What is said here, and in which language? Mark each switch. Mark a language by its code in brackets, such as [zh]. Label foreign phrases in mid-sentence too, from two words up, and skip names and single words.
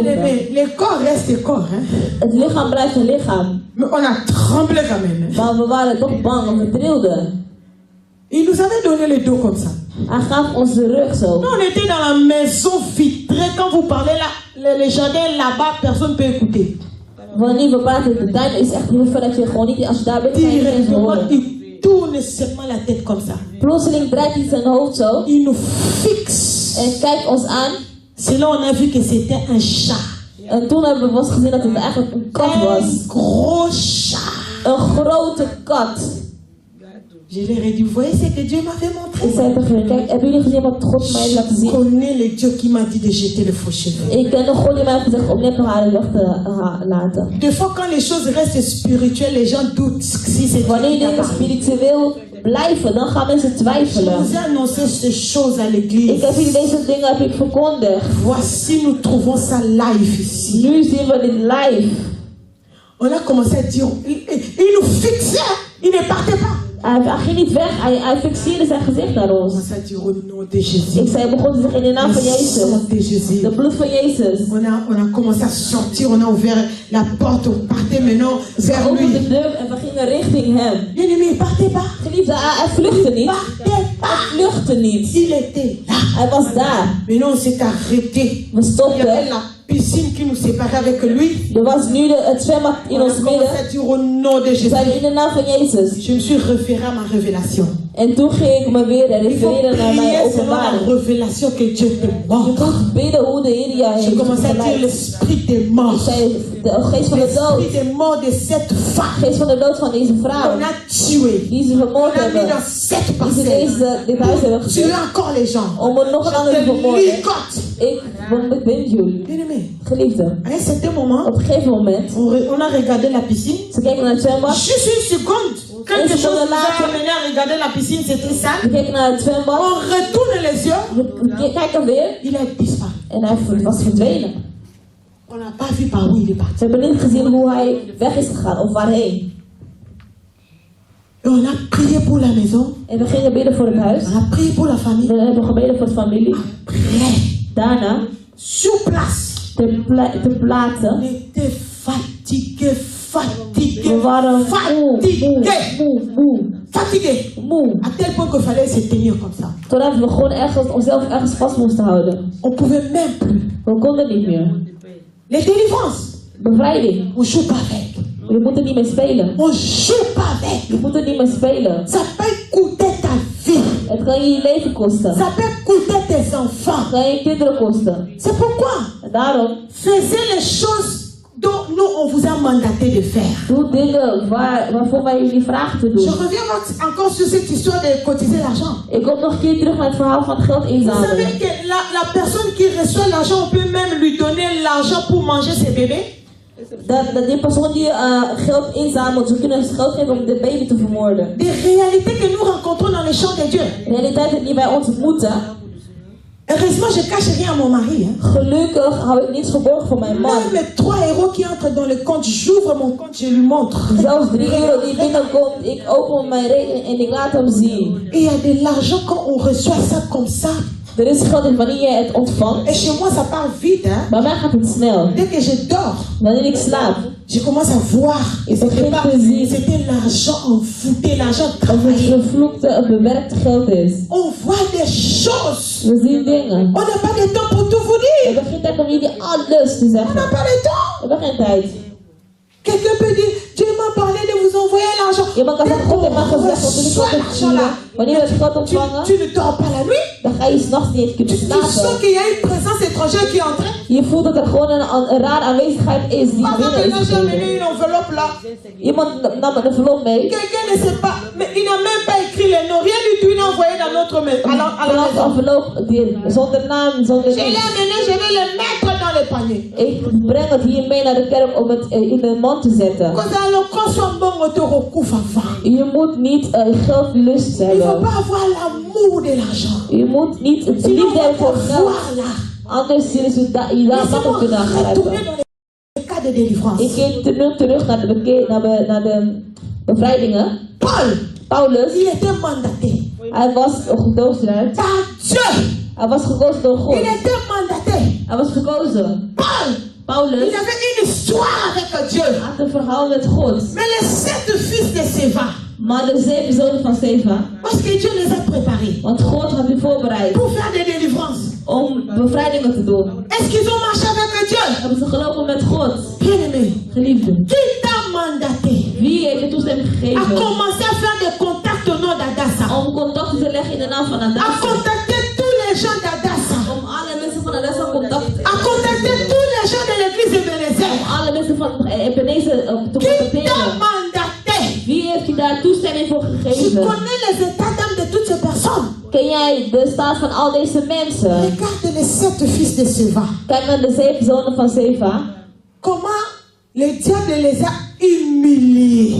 [fr] Mais le corps reste corps, hein. [nl] Het lichaam blijft een lichaam. [fr] Mais on a tremblé quand même. Hein. [nl] Maar we waren toch bang, we trilden. [fr] Il nous avait donné le dos comme ça. [nl] Hij gaf ons de rug zo. [fr] Nous, on était dans la maison vitrée. Quand vous parlez là, le jardin là-bas, personne ne peut écouter. [nl] Wanneer we praten, de tuin is echt heel ver dat je gewoon niet, als je daar bent, kan je niet eens [fr] Directement, [nl] horen. [fr] il tourne seulement la tête comme ça. [nl] Plotseling draait hij zijn hoofd zo [fr] Il nous fixe. [nl] en kijkt ons aan. [fr] C'est là on a vu que c'était un chat. [nl] En toen hebben we pas gezien dat het eigenlijk een kat [fr] Un [nl] was. [fr] gros chat. [nl] Een grote kat. [fr] Je leur ai dit, vous voyez ce que Dieu m'avait [nl] Ik [fr] montré? [nl] zei tegen hen, kijk, hebben jullie gezien wat God mij heeft laten [fr] Je [nl] zien? [fr] connais le Dieu qui m'a dit de jeter le faux cheveux. [nl] Ik ken de God die mij heeft gezegd om neppenharen weg te laten. [fr] Des fois, quand les choses restent spirituelles, les gens doutent si c'est [nl] Wanneer [fr] Dieu qui a [nl] dingen [fr] parlé. [nl] spiritueel blijven, dan gaan mensen [fr] Je [nl] twijfelen. [fr] vous ai annoncé ces choses à [nl] Ik [fr] l'église. [nl] heb jullie deze dingen heb ik verkondigd. [fr] Voici, nous trouvons ça live ici. [nl] Nu zien we dit live. [fr] On a commencé à dire, il nous fixait, il ne partait pas. [nl] Hij ging niet weg, hij fixeerde zijn gezicht naar [fr] On [nl] ons. [fr] commençait à dire au nom de Jésus. [nl] Ik zei, begon te zeggen in de naam van [fr] Le sang [nl] Jezus. [fr] de Jésus. [nl] De bloed van Jezus. [fr] On a commencé à sortir, on a ouvert la porte, on partait maintenant vers [nl] We openden de [fr] lui. [nl] deur en we gingen richting hem. [fr] Bien aimé, il partait pas. [nl] Geliefde, hij vluchtte [fr] Il [nl] niet. [fr] partait pas. [nl] Hij vluchtte niet. [fr] Il était là. [nl] Hij was daar. [fr] Maintenant, on s'est arrêté. [nl] We [fr] Il y avait [nl] stopten. [fr] la piscine qui nous séparait avec lui. [nl] Er was nu het zwembad in [fr] On a [nl] ons [fr] commencé [nl] midden. [fr] à dire au nom de [nl] We [fr] Jésus. [nl] zeiden in de naam van Jezus. [fr] Je me suis référé à ma révélation. [nl] En toen ging ik me weer [fr] Il faut [nl] refereren naar mijn [fr] prier selon la [nl] openbaring. [fr] révélation que Dieu te [nl] Je [fr] montre. [nl] moet bidden hoe de Heer jou [fr] Je [nl] heeft [fr] commençais à dire [nl] geleid. [fr] l'esprit des [nl] Ik [fr] morts. [nl] zei, de geest van de dood. [fr] L'esprit des morts de cette [nl] De [fr] femme. [nl] geest van de dood van deze vrouw. [fr] On a tué. [nl] Die ze [fr] On [nl] vermoord [fr] a mis [nl] hebben. [fr] dans cette [nl] Die ze [fr] parcelle. [nl] dit huis hebben [fr] Tuer [nl] gezet. [fr] encore les gens. [nl] Om er nog een ander te [fr] Je te [nl] vermoorden. [fr] ligote. [nl] Ik ben jullie. [fr] Bien aimé. [nl] Geliefde. [fr] À un certain moment, [nl] Op een gegeven moment. [fr] on a regardé la piscine. [nl] Ze keken naar het zwembad. [fr] Juste une seconde. Quelque chose nous a amené à regarder la piscine, c'était ça. [nl] Ze keken naar het zwembad. [fr] On retourne les yeux. [nl] We kijken weer. [fr] Il a disparu. [nl] En hij was verdwenen. [fr] On n'a pas vu par où il est parti. [nl] Ze hebben niet gezien hoe hij weg is gegaan of waarheen. [fr] Et on a prié pour la maison. [nl] En we gingen bidden voor het huis. [fr] On a prié pour la famille. [nl] We hebben gebeden voor de familie. [fr] Après, [nl] Daarna, [fr] sur place, [nl] ter plaatse, [fr] on était fatigué, fatigué, [nl] we waren [fr] fatigué, [nl] moe. [fr] fatigué. À tel point qu'il fallait se tenir comme ça. [nl] Totdat we gewoon ergens, onszelf ergens vast moesten houden. [fr] On pouvait même plus. [nl] We konden niet meer. [fr] Les délivrances, [nl] Bevrijding. [fr] on joue pas avec. [nl] Je moet er niet mee spelen. [fr] On joue pas avec. [nl] Je moet er niet mee spelen. [fr] Ça peut coûter ta vie. [nl] Het kan je je leven kosten. [fr] Ça peut coûter tes [nl] Het [fr] enfants. [nl] kan je kinderen kosten. [fr] C'est pourquoi [nl] En daarom, [fr] faisez les choses dont nous on vous a mandaté de faire. [nl] doe dingen waarvoor wij jullie vragen te [fr] Je [nl] doen. [fr] reviens encore sur cette histoire de cotiser l'argent. [nl] Ik kom nog een keer terug naar het verhaal van het geld [fr] Vous savez [nl] inzamelen. [fr] que la personne qui reçoit l'argent, on peut même lui donner l'argent pour manger ses bébés. [nl] Dat die persoon die geld inzamelt, ze kunnen geld geven om de baby te vermoorden. [fr] Des réalités que nous rencontrons dans les champs de Dieu. [nl] Realiteiten die wij ontmoeten. [fr] Heureusement, je cache rien à mon mari. Hein. [nl] Gelukkig hou ik niets verborgen voor mijn man. [fr] Même les 3 euros qui entrent dans le compte, j'ouvre mon compte, je lui montre. [nl] Zelfs 3 euro die binnenkomt, ik open mijn rekening en ik laat hem zien. [fr] Et il y a de l'argent quand on reçoit ça comme ça. [nl] Er is geld in wanneer je het ontvangt. [fr] Et chez moi, ça part vite. Hein. [nl] Bij mij gaat het snel. [fr] Dès que je dors, [nl] Wanneer ik slaap, [fr] je commence à voir. Et [nl] begin te zien [fr] c'était l'argent envoûté, l'argent [nl] of het [fr] travaillé. [nl] gevloekte, bewerkte geld is. [fr] On voit des choses. [nl] We zien dingen. [fr] On n'a pas de temps pour tout vous [nl] We [fr] dire. [nl] hebben geen tijd om jullie alles te [fr] On n'a [nl] zeggen. [fr] pas de temps. [nl] We hebben geen tijd. [fr] Quelqu'un peut dire, Dieu m'a parlé de vous envoyer l'argent. [nl] Iemand kan [fr] Dès [nl] zeggen, God heeft mij gezegd om jullie [fr] reçoit [nl] geld te [fr] l'argent là, [nl] sturen. Wanneer we het geld ontvangen, [fr] tu ne dors pas la nuit. [nl] dan ga je s'nachts niet eens kunnen [fr] Tu sens [nl] slapen. [fr] qu'il y a une présence étrangère qui est entrée. [nl] Je voelt dat er gewoon een raar aanwezigheid is die [fr] Pendant [nl] binnen [fr] que [nl] is [fr] là, j'ai amené [nl] gekomen. [fr] une enveloppe là. [nl] Iemand nam een envelop mee. [fr] Quelqu'un ne sait pas, mais il n'a même pas écrit les noms. Rien du tout, il a envoyé dans notre maison. À la [nl] Een [fr] maison. [nl] envelop zonder naam, zonder [fr] Je l'ai [nl] niets. [fr] amené, je vais le mettre dans le panier. [nl] Ik breng het hier mee naar de kerk om het in de mand te zetten. [fr] Quand on soit bon, on te recouvre avant. [nl] Je moet niet geldlust [fr] Il ne faut [nl] hebben. [fr] pas avoir l'amour de l'argent. [nl] Je moet niet het [fr] Sinon, [nl] liefde [fr] on [nl] hebben voor [fr] va [nl] geld. [fr] voir là. [nl] Anders zullen ze je daar makkelijk [fr] Laissez-moi [nl] kunnen [fr] retourner [nl] aangrijpen. [fr] dans les cas de délivrance. [nl] Ik keer terug naar de bevrijdingen. Paulus, [fr] Il était mandaté [nl] hij was gekozen. [fr] par Dieu. [nl] Hij was gekozen door God. [fr] Il était mandaté. [nl] Hij was gekozen. Paulus [fr] Il avait une histoire avec Dieu. [nl] had een verhaal met God. [fr] Mais les 7 fils de Séva, [nl] Maar de 7 zonen van Seva, [fr] parce que Dieu les a préparés [nl] want God had u voorbereid [fr] pour faire des délivrances. [nl] om bevrijdingen te doen. [fr] Est-ce qu'ils ont marché avec Dieu? [nl] Hebben ze gelopen met God? [fr] Bien-aimé, [nl] Geliefde, [fr] qui t'a mandaté [nl] wie heeft de toestemming [fr] à [nl] gegeven [fr] commencer à faire des contacts au nom d'Adassa? [nl] om contacten te leggen in de naam van [fr] À [nl] Adassa? [fr] contacter tous les gens d'Adassa? [nl] Om alle mensen van Adassa contact [fr] À contacter tous les gens de l'église de Bénézère? [nl] om alle mensen van Ebenezer te [fr] Qui t'a [nl] contacteren. [fr] mandaté? [nl] Wie heeft je daar toestemming voor [fr] Je [nl] gegeven? [fr] connais les états d'âme de toutes ces personnes. [nl] Ken jij de staat van al deze mensen? [fr] Regarde les 7 fils de Séva. [nl] Kijk naar de 7 zonen van Seva. [fr] Comment le diable les a humiliés.